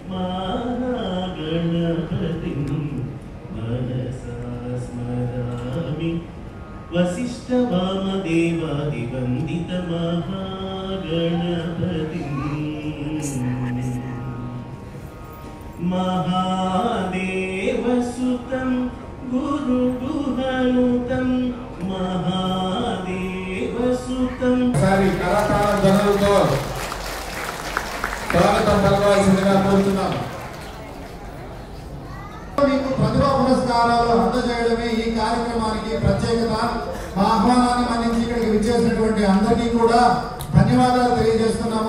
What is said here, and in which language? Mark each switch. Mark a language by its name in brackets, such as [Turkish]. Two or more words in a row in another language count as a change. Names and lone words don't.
[Sanskrit] महागणपतिं मनसा स्मरामि वसिष्ठ वामदेवादिवन्दित महागणपतिं महादेवसुतं गुरुगुहनुतं महादेवसुतं [Telugu] సారి కళాకార జనులతో స్వాగతం పలకవలసిందిగా కోరుతున్నాం. మీకు ప్రతిభా పురస్కారాలు అందజేయడమే ఈ కార్యక్రమానికి ప్రత్యేకత. మా ఆహ్వానాన్ని మన్నించి ఇక్కడికి విచ్చేసినటువంటి అందరికీ కూడా ధన్యవాదాలు తెలియజేస్తున్నాము.